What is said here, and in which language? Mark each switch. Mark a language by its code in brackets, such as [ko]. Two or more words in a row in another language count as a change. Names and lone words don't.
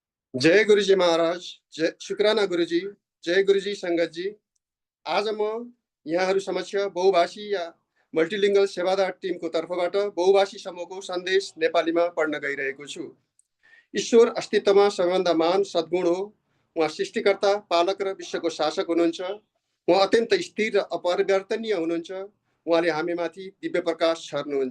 [ne] जय गुरुजी महाराज, जय शुक्राना गुरुजी, जय गुरुजी संगत जी। आज म यहाँहरू समक्ष बहुभाषी या मल्टिलिङ्गल सेवादार टिमको तर्फबाट बहुभाषी समूहको सन्देश नेपालीमा पढ्न गइरहेको छु। ईश्वर अस्तित्वमा सबैभन्दा महान सद्गुण हो। उहाँ सृष्टिकर्ता, पालक र विश्वको शासक हुनुहुन्छ। उहाँ अत्यन्त स्थिर र अपरिवर्तनीय हुनुहुन्छ। उहाँले हामीमाथि दिव्य प्रकाश छर्नुहुन्छ।